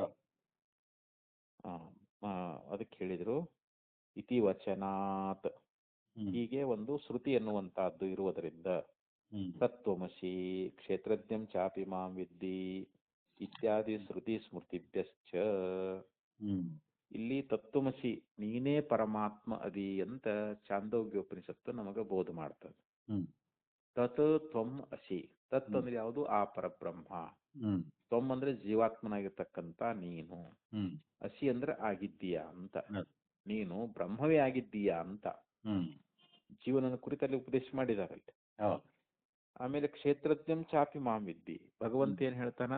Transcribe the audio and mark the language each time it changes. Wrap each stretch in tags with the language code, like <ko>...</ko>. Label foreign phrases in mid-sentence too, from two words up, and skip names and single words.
<kn>ಅದಕ್ಕೆ ಹೇಳಿದ್ರು</kn> <sa>ಇತಿ ವಚನಾತ್,</sa> <kn>ಹೀಗೆ ಒಂದು ಶ್ರುತಿ ಎನ್ನುವಂತಹದ್ದು ಇರುವುದರಿಂದ</kn> <sa>ತತ್ವಮಸಿ ಕ್ಷೇತ್ರಜ್ಞಂ ಚಾಪಿ ಮಾಂ ವಿದ್ದಿ ಇತ್ಯಾದಿ ಶ್ರುತಿ ಸ್ಮೃತಿಭ್ಯಶ್ಚ.</sa> <kn>ಇಲ್ಲಿ ತತ್ವಮಸಿ ನೀನೇ ಪರಮಾತ್ಮ ಅದಿ ಅಂತ ಚಾಂದೋಗ್ಯೋಪನಿಷತ್ತು ನಮಗೆ ಬೋಧ ಮಾಡ್ತದೆ.</kn> <sa>ತತ್ ತ್ವಂ ಅಸಿ,</sa> <kn>ತತ್ ಅಂದ್ರೆ ಯಾವುದು? ಆ ಪರಬ್ರಹ್ಮ. ತ್ವಂ ಅಂದ್ರೆ ಜೀವಾತ್ಮನಾಗಿರ್ತಕ್ಕಂಥ ನೀನು. ಅಸಿ ಅಂದ್ರೆ ಆಗಿದ್ದೀಯಾ ಅಂತ. ನೀನು ಬ್ರಹ್ಮವೇ ಆಗಿದ್ದೀಯಾ ಅಂತ ಜೀವನನ ಕುರಿತಲ್ಲಿ ಉಪದೇಶ ಮಾಡಿದಾರಲ್ಲಿ. ಆಮೇಲೆ</kn> <sa>ಕ್ಷೇತ್ರಜ್ಞಂ ಚಾಪಿ ಮಾಂ ವಿದ್ದಿ,</sa> <kn>ಭಗವಂತ ಏನ್ ಹೇಳ್ತಾನ?</kn>